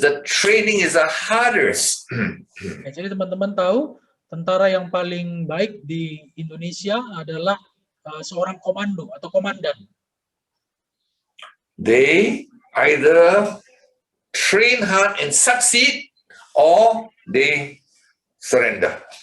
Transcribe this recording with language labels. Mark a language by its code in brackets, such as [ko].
[en] The training is the hardest. [id] Ya, jadi teman-teman tahu, tentara yang paling baik di Indonesia adalah seorang komando atau komandan. [en] They either train hard and succeed, or they surrender.